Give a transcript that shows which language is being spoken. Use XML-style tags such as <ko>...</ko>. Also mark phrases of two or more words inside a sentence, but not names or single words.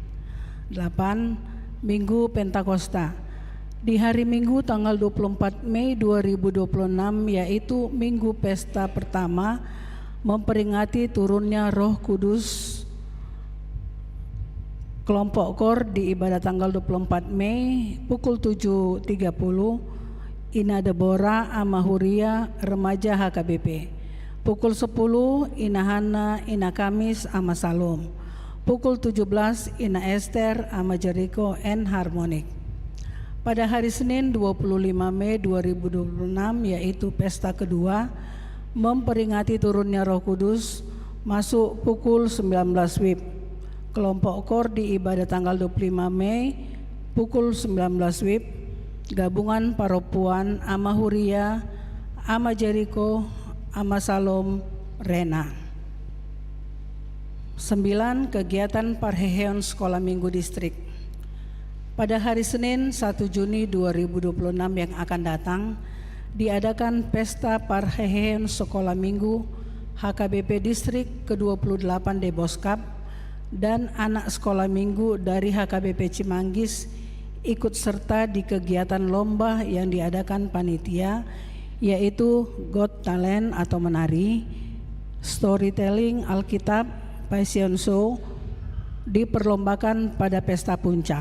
<id>8. Minggu Pentakosta. Di hari Minggu tanggal 24 Mei 2026, yaitu Minggu Pesta pertama memperingati turunnya Roh Kudus, kelompok KOR di ibadah tanggal 24 Mei pukul 7.30, Ina Deborah Amahuria Remaja HKBP. Pukul 10 Ina Hana Ina Kamis Ama Salom. Pukul 17 Ina Esther Ama Jericho N Harmonik. Pada hari Senin 25 Mei 2026, yaitu pesta kedua memperingati turunnya Roh Kudus, masuk pukul 19 WIB. Kelompok KOR di ibadah tanggal 25 Mei pukul 19 WIB. Gabungan Paropuan Ama Huria, Ama Jericho, Ama Salom, Rena. 9. Kegiatan Parheheon Sekolah Minggu Distrik. Pada hari Senin 1 Juni 2026 yang akan datang, diadakan Pesta Parheheon Sekolah Minggu HKBP Distrik ke-28 Deboskap dan anak sekolah minggu dari HKBP Cimanggis ikut serta di kegiatan lomba yang diadakan panitia, yaitu</id> <en>Got Talent</en> <id>atau menari, storytelling Alkitab,</id> <en>fashion show,</en> <id>diperlombakan pada pesta puncak.</id>